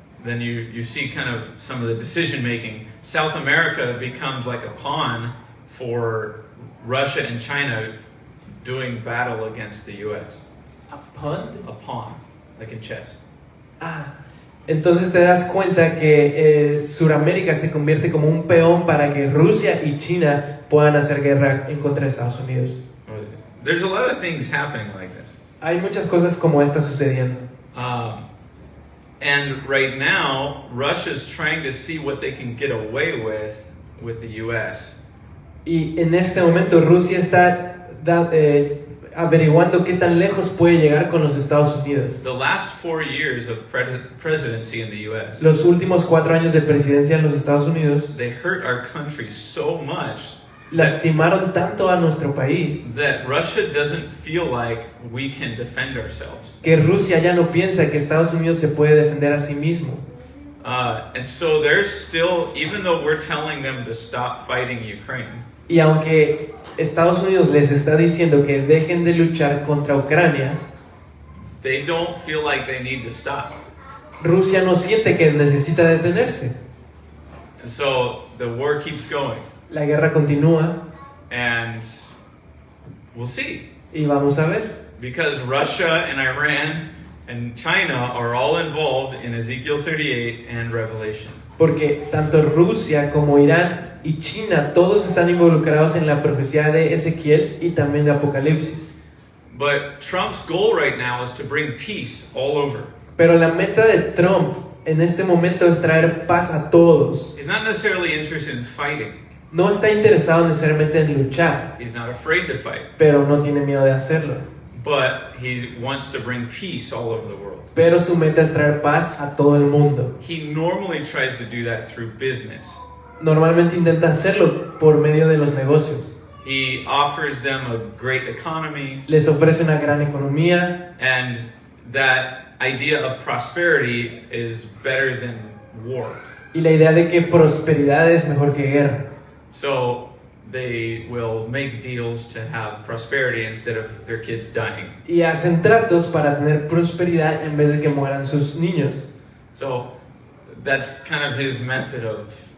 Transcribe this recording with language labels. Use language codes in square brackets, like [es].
[en] then you see kind of some of the decision making. South America becomes like a pawn for Russia and China doing battle against the U.S. ¿A pawn? A pawn, like in chess. [es] Entonces te das cuenta que Sudamérica se convierte como un peón para que Rusia y China puedan hacer guerra en contra de Estados Unidos. [en] There's a lot of things happening like this. [es] Hay muchas cosas como esta sucediendo. [en] And right now, Russia's trying to see what they can get away with the U.S. [es] Y en este momento Rusia está averiguando qué tan lejos puede llegar con los Estados Unidos. [en] The last 4 years of presidency in the U.S., [es] Los últimos 4 años de presidencia en los Estados Unidos [en] they hurt our country so much [es] lastimaron tanto a nuestro país [en] that Russia doesn't feel like we can defend ourselves. [es] que Rusia ya no piensa que Estados Unidos se puede defender a sí mismo. [en] And so they're still, even though we're telling them to stop fighting Ukraine, [es] Y aunque Estados Unidos les está diciendo que dejen de luchar contra Ucrania, [en] they don't feel like they need to stop. [es] Rusia no siente que necesita detenerse. [en] And so the war keeps going. [es] La guerra continúa [en] And we'll see. [es] y vamos a ver. [en] Because Russia and Iran and China are all involved in Ezekiel 38 and Revelation. [es] Porque tanto Rusia como Irán y China todos están involucrados en la profecía de Ezequiel y también de Apocalipsis. [en] But Trump's goal right now is to bring peace all over. [es] Pero la meta de Trump en este momento es traer paz a todos. [en] He's not necessarily interested in fighting. [es] No está interesado necesariamente en luchar, [en] He's not afraid to fight. [es] pero no tiene miedo de hacerlo. [en] But he wants to bring peace all over the world. [es] Pero su meta es traer paz a todo el mundo. [en] He normally tries to do that through business. [es] Normalmente intenta hacerlo por medio de los negocios. [en] He offers them a great economy, [es] Les ofrece una gran economía [en] and that idea of prosperity is better than war. [es] y la idea de que prosperidad es mejor que guerra. [en] So they will make deals to have prosperity instead of their kids dying. [es] Y hacen tratos para tener prosperidad en vez de que mueran sus niños. [en] So that's kind of his method of,